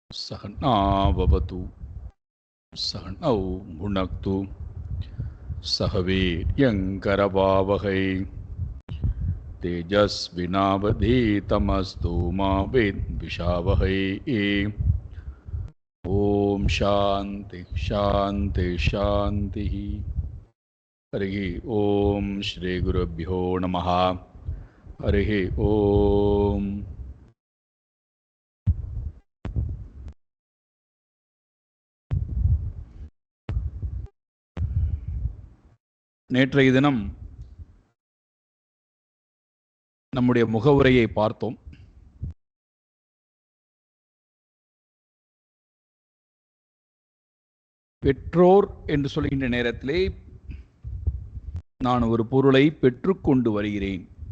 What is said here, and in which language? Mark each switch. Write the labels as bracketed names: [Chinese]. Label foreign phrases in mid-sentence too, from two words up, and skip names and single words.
[Sanskrit] सहनावतु सहनौ भुनक्तु सह वीर्यङ्करवावहै तेजस्विनावधीतमस्तु मा विद्विषावहै। ओम शांति शांति शांति। हरि ओम श्री गुरुभ्यो नमः। हरि ओम। [Tamil] நேற்றைய தினம் நம்முடைய முகவுரையை பார்த்தோம். பெற்றோர் என்று சொல்கின்ற நேரத்திலே நான் ஒரு பொருளை பெற்றுக்கொண்டு வருகிறேன்.